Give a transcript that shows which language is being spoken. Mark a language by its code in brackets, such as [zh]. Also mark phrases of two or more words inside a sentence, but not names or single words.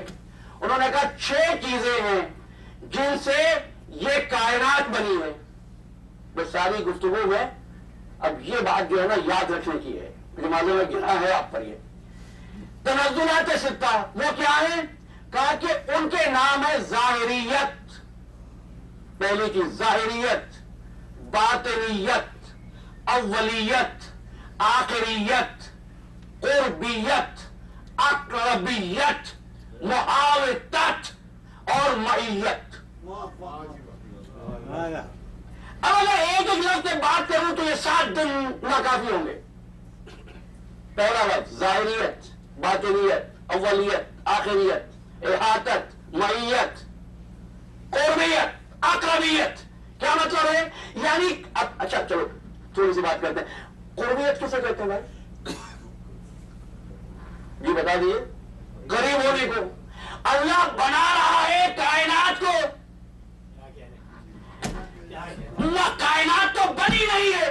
[ur] انہوں نے کہا 6 چیزیں ہیں جن سے یہ کائنات بنی ہے. بس ساری گفتگو میں اب یہ بات جو ہے نا یاد رکھنے کی ہے، مجھے معلوم ہے گنا ہے آپ پر. یہ تنزلات ستہ وہ کیا ہے؟ کہا کہ ان کے نام ہے ظاہریت، پہلی چیز ظاہریت، باطنیت، اولیت، آخریت، قربیت، اقربیت، محاوطت اور معیت. اب اگر ایک ایک لفظ سے بات کروں تو یہ 7 دن ناکافی ہوں گے. پہلا لفظ ظاہریت، باطنیت، اولیت، آخریت، احاطت، معیت، قربیت، اقربیت. کیا یعنی اب اچھا چلو تھوڑی سی بات کرتے ہیں, قربیت کسے کہتے ہیں بھائی؟ جی بتا دیجیے. قریب ہونے کو. اللہ بنا رہا ہے کائنات کو, وہ کائنات تو بنی نہیں ہے.